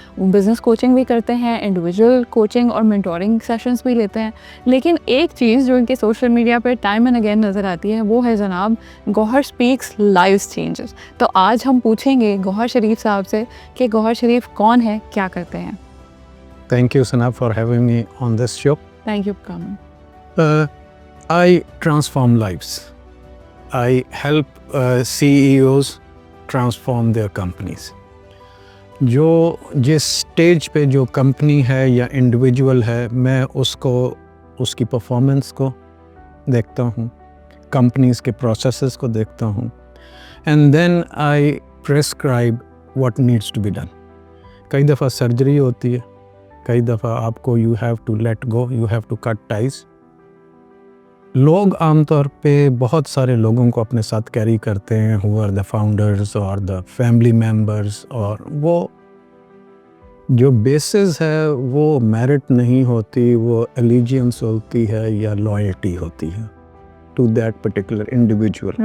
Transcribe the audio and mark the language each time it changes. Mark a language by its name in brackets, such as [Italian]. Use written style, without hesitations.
[Urdu] وہ business coaching بھی کرتے ہیں, انڈیویجول کوچنگ اور مینٹورنگ سیشنز بھی لیتے ہیں. لیکن ایک چیز جو ان کے سوشل میڈیا پہ ٹائم اینڈ اگین نظر آتی ہے وہ ہے جناب گوہر اسپیکس لائف چینجز. تو آج ہم پوچھیں گے گوہر شریف صاحب سے کہ گوہر شریف کون ہے, کیا کرتے ہیں. [English] Thank you, Sana, for having me on this show. Thank you for coming. I transform lives. I help CEOs transform their companies. [Urdu] جو جس سٹیج پہ جو کمپنی ہے یا انڈیویجول ہے, میں اس کی پرفارمنس کو دیکھتا ہوں, کمپنیز کے پروسیسز کو دیکھتا ہوں, [English] and then I prescribe what needs to be done. [Urdu] کئی دفعہ سرجری ہوتی ہے, کئی دفعہ آپ کو [English] you have to let go, you have to cut ties. [Urdu] لوگ عام طور پہ بہت سارے لوگوں کو اپنے ساتھ کیری کرتے ہیں, [English] who are the founders or the family members, [Urdu] اور وہ جو بیسز ہے وہ میرٹ نہیں ہوتی, وہ allegiance ہوتی ہے یا لائلٹی ہوتی ہے [English] to that particular individual.